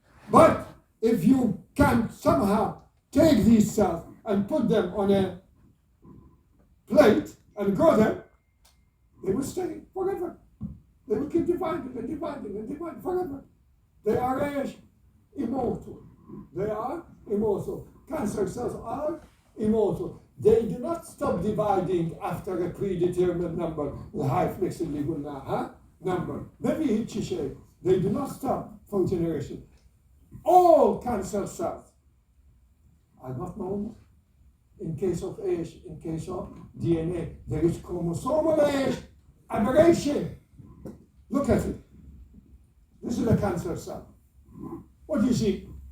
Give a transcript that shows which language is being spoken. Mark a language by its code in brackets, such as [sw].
[en] But if you can somehow take these cells and put them on a plate and grow them, they will stay forever. They will keep dividing and dividing and dividing forever. They are immortal. They are immortal. Cancer cells are immortal. They do not stop dividing after a predetermined number. [ar] الهاي فليكس اللي قلناها number. [en] Maybe [ar] هيك شيء. [en] They do not stop for generation. All cancer cells are not normal. in case of age, in case of DNA, there is chromosomal age, aberration. Look at it. This is a cancer cell. What do you see?